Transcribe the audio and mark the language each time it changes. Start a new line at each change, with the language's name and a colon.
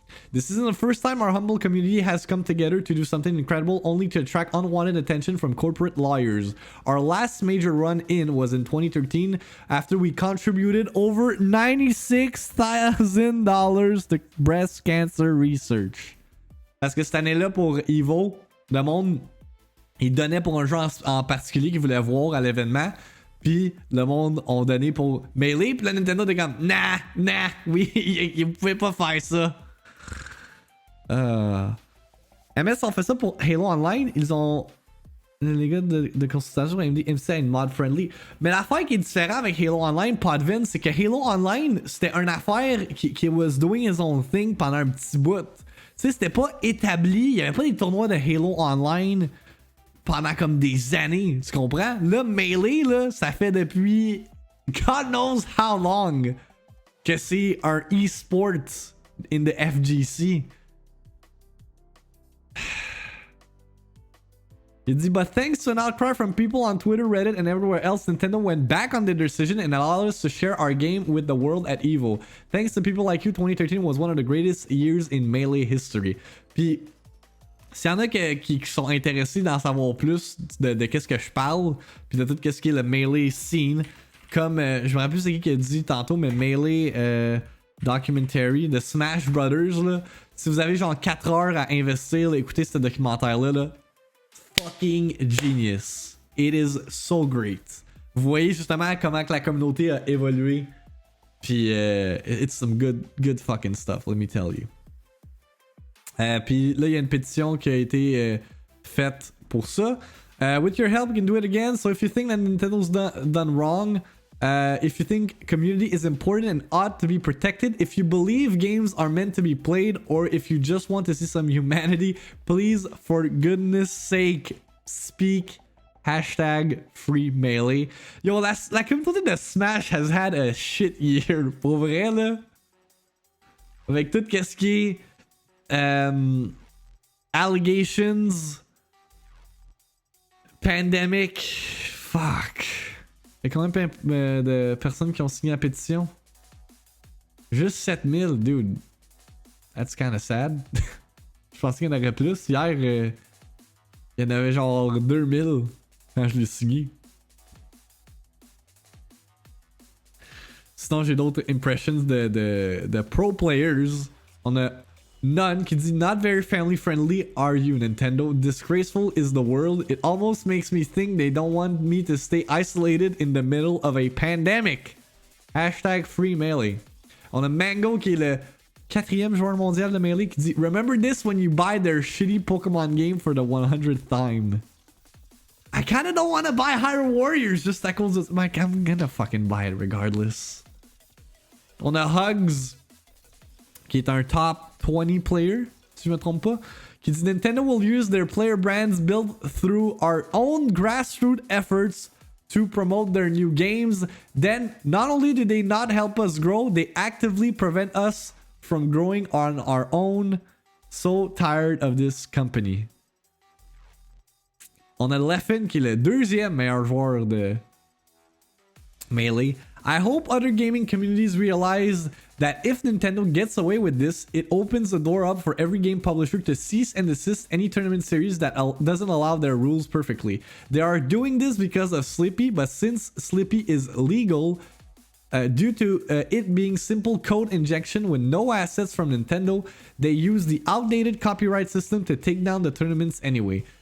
English: This isn't the first time our humble community has come together to do something incredible only to attract unwanted attention from corporate lawyers. Our last major run-in was in 2013 after we contributed over $96,000 to breast cancer research.
French: Parce que cette année-là, pour EVO, le monde, il donnait pour un jeu en particulier qu'il voulait voir à l'événement. Puis le monde ont donné pour Melee. Puis la Nintendo était comme, nah, oui, ils pouvaient pas faire ça. MS ont fait ça pour Halo Online. Ils ont. Les gars de consultation ont dit MC une mod friendly. Mais l'affaire qui est différente avec Halo Online, Podvin, c'est que Halo Online, c'était une affaire qui
English: was doing his own thing
French: pendant un petit bout. Tu sais, c'était pas établi. Il y avait pas des tournois de Halo Online pendant comme des années. Tu comprends? Là, Melee, là, ça fait depuis
English: God knows how long
French: que c'est un e-sport
English: in the FGC.
French: Il dit,
English: but thanks to an outcry from people on Twitter, Reddit, and everywhere else, Nintendo went back on their decision and allowed us to share our game with the world at EVO. Thanks to people like you, 2013 was one of the greatest years in Melee history.
French: Puis, s'il y en a qui sont intéressés d'en savoir plus de qu'est-ce que je parle, puis de tout qu'est-ce qui est le Melee scene, comme, je me rappelle plus c'est qui a dit tantôt, mais Melee documentary de Smash Brothers, là, si vous avez genre 4 heures à investir, là, écoutez ce documentaire-là, là,
English: fucking genius. It is so great.
French: Vous voyez justement comment que la communauté a évolué.
English: Puis it's some good fucking stuff, let me tell you.
French: Puis là, il y a une pétition qui a été faite pour ça.
English: With your help, you can do it again. So if you think that Nintendo's done wrong, if you think community is important and ought to be protected, if you believe games are meant to be played, or if you just want to see some humanity, please, for goodness sake, speak #FreeMelee. Yo,
French: la communauté de
English: Smash has had a shit year.
French: Pour vrai, là. Avec tout ce qui est allegations, pandemic, fuck. Il y a combien de personnes qui ont signé la pétition? Juste 7000, dude.
English: That's kinda sad.
French: Je pensais qu'il y en aurait plus. Hier, il y en avait genre 2000 quand je l'ai signé. Sinon, j'ai d'autres impressions de pro players. On a None qui dit,
English: not very family friendly are you, Nintendo? Disgraceful is the world. It almost makes me think they don't want me to stay isolated in the middle of a pandemic. #FreeMelee.
French: On a Mango qui est le 4e joueur mondial de Melee qui dit,
English: remember this when you buy their shitty Pokemon game for the 100th time. I kinda don't want to buy Hyrule Warriors just
French: à cause de...
English: Like, I'm gonna fucking buy it regardless.
French: On a Hugs qui est un top 20 player, si je me trompe pas, qui dit
English: Nintendo will use their player brands built through our own grassroots efforts to promote their new games. Then, not only do they not help us grow, they actively prevent us from growing on our own. So tired of this company.
French: On a Leffen qui est le 2e meilleur joueur de Melee.
English: I hope other gaming communities realize that if Nintendo gets away with this, it opens the door up for every game publisher to cease and desist any tournament series that doesn't allow their rules perfectly. They are doing this because of Slippy, but since Slippy is legal, due to it being simple code injection with no assets from Nintendo, they use the outdated copyright system to take down the tournaments anyway.